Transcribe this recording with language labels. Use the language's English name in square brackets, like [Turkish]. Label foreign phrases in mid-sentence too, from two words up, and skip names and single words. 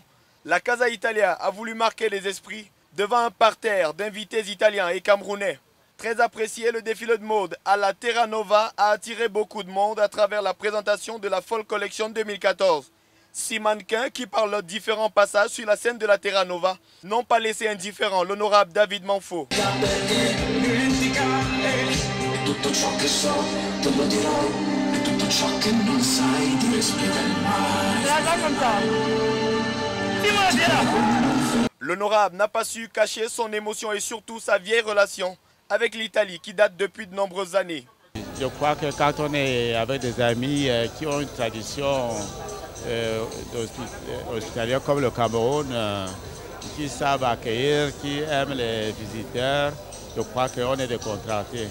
[French] La Casa Italia a voulu marquer les esprits devant un parterre d'invités italiens et camerounais. Très apprécié, le défilé de mode à la Terranova a attiré beaucoup de monde à travers la présentation de la Fall Collection 2014. 6 mannequins qui, par leurs différents passages sur la scène de la Terranova, n'ont pas laissé indifférent l'honorable David Manfo. [Italian] Tutto ciò che so te lo dirò e tutto ciò che non sai ti spiegare mai. [French] L'honorable n'a pas su cacher son émotion et surtout sa vieille relation avec l'Italie qui date depuis de nombreuses années. Je crois que quand on est avec des amis qui ont une tradition hospitalière comme le Cameroun, qui savent accueillir, qui aiment les visiteurs, je crois qu'on est décontractés.